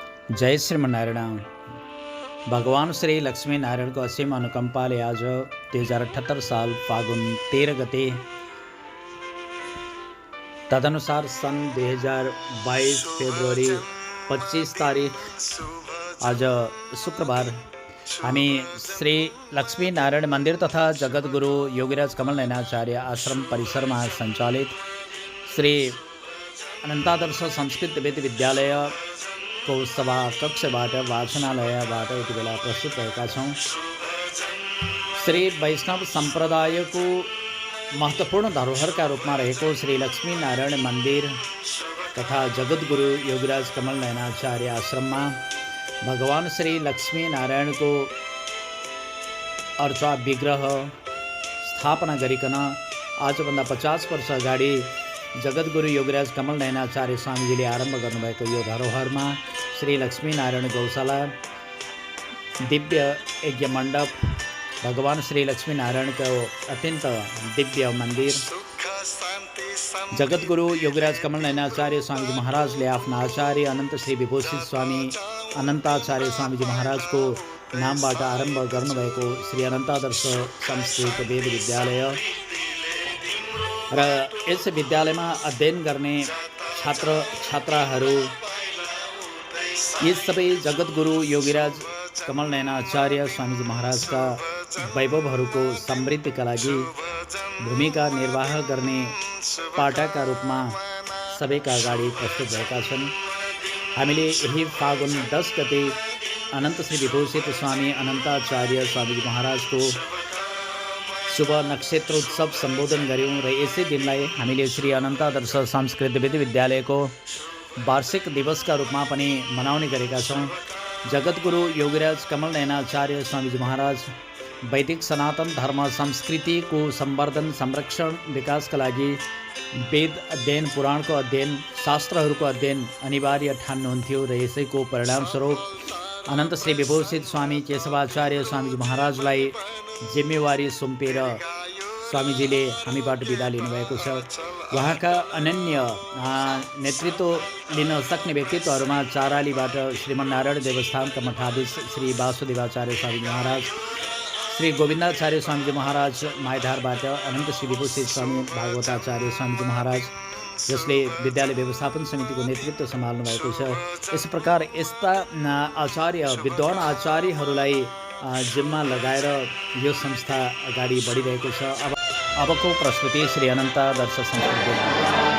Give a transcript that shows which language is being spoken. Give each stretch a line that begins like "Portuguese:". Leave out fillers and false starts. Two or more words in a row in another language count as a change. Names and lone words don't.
Nepali: जय श्रीमनारायण। भगवान श्री लक्ष्मी नारायण को असीम अनुकंपाले आज 2078 साल फागुन 13 गते तदनुसार सन 2022 फेब्रुअरी 25 तारीख आज शुक्रबार हामी श्री लक्ष्मी नारायण मंदिर तथा जगद्गुरु योगीराज कमल नयनाचार्य आश्रम परिसर में संचालित श्री अनंतादर्श संस्कृत वेद विद्यालय को सभा कक्षबाट वाचनालयबाट यति बेला प्रस्तुत भएका छौं। श्री वैष्णव संप्रदाय को महत्वपूर्ण धरोहरका रूपमा रहेको श्री लक्ष्मी नारायण मंदिर तथा जगद्गुरु योगीराज कमल नयनाचार्य आश्रम में भगवान श्री लक्ष्मी नारायण को अर्चा विग्रह स्थापना गरिकन आजभन्दा 50 वर्ष अगाडि जगद्गुरु योगीराज कमल नयनाचार्य स्वामीजीले आरम्भ गर्नुभएको यो धरोहरमा श्री लक्ष्मी नारायण गौशाला, दिव्य यज्ञ मण्डप, भगवान श्री लक्ष्मी नारायण को अत्यंत दिव्य मंदिर, जगद्गुरु योगीराज कमल नयनाचार्य स्वामीजी महाराजले आफ्ना आचार्य अनंत श्री विभूषित स्वामी अनंताचार्य स्वामीजी महाराज को नामबाट आरम्भ गर्नुभएको श्री अनंतादर्श संस्कृत वेद विद्यालय र यस विद्यालयमा अध्ययन गर्ने छात्र छात्राहरू यी सबै जगद्गुरु योगीराज कमल नयनाचार्य स्वामीजी महाराजका वैभवहरूको समृद्धिका लागि भूमिका निर्वाह गर्ने पाटाका रूपमा सबैका अगाडि प्रस्तुत भएका छन्। हामीले यही फागुन 10 गते अनंत श्री विभूषित स्वामी अनंताचार्य स्वामीजी महाराजको शुभ नक्षत्र उत्सव सम्बोधन गर्यौं र यसै दिनलाई हामीले श्री अनंतादर्श संस्कृत वेद विद्यालयको वार्षिक दिवसका रूपमा पनि मनाउने गरेका छौं। जगद्गुरु योगीराज कमल नयनाचार्य स्वामीजी महाराज वैदिक सनातन धर्म संस्कृतिको संवर्धन संरक्षण विकासका लागि वेद अध्ययन, पुराणको अध्ययन, शास्त्रहरूको अध्ययन अनिवार्य ठान्नुहुन्थ्यो र यसैको परिणामस्वरूप अनंत श्री विभूषित स्वामी केशवाचार्य स्वामीजी महाराजलाई जिम्मेवारी सुम्पेर स्वामीजीले हामीबाट बिदा लिनुभएको छ। उहाँका अनन्य नेतृत्व लिन सक्ने व्यक्तित्वहरूमा चारालीबाट श्रीमन्नारायण देवस्थानका मठाधीश श्री वासुदेवाचार्य स्वामीजी महाराज, श्री गोविन्दाचार्य स्वामीजी महाराज माइधारबाट अनंत श्री विभूषित स्वामी भागवताचार्य स्वामीजी महाराज, जसले विद्यालय व्यवस्थापन समितिको नेतृत्व सम्हाल्नु भएको छ। यस प्रकार यस्ता आचार्य विद्वान आचार्यहरूलाई जिम्मा लगाएर यो संस्था अगाडि बढिरहेको छ। अबको प्रस्तुति श्री अनंतादर्श संस्कृत